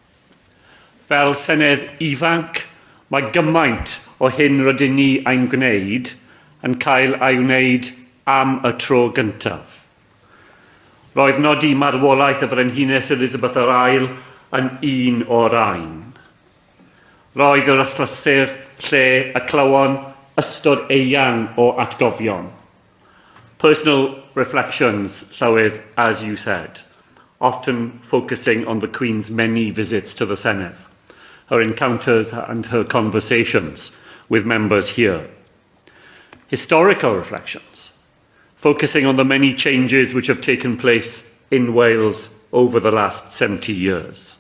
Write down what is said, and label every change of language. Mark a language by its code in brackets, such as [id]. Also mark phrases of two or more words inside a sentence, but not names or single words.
[cy] Fel Senedd ifanc, mae gymaint o hyn rydyn ni ein gwneud yn cael ei wneud am y tro gyntaf. Roedd nodi marwolaeth y Frenhines Elizabeth yr Ail yn un o'r ein. Roedd yr achlysur lle y clywon ystod eang o atgofion. [en] Personal reflections, Llywydd, as you said, often focusing on the Queen's many visits to the Senedd, her encounters and her conversations with members here. Historical reflections, focusing on the many changes which have taken place in Wales over the last 70 years.